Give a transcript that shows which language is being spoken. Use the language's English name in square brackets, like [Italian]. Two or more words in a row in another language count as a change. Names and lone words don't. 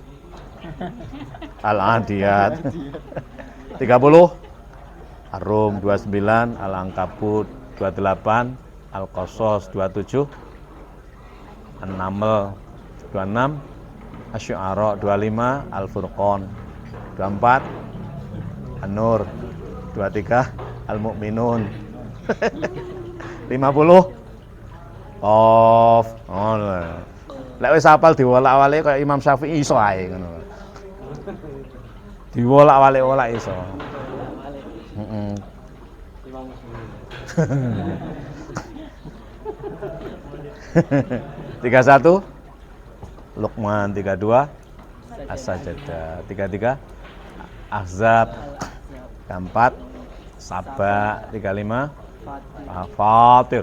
[Javanese] Al-Adiyat, 30 Ar-Rum, 29 Al-Ankabut, 28 Al-Qasas, 27 An-Naml, 26 Asy-Syu'ara, 25 Al-Furqan, 24 An-Nur, 23 Al-Mu'minun, 50 Qaf. Oh, lek wis hafal diwolak-walik kaya Imam Syafi'i iso ae ngono. Diwolak-walik iso. Heeh. 31 Luqman, 32 As-Sajdah, 33 Ahzab, 34 Saba, 35 Fatir.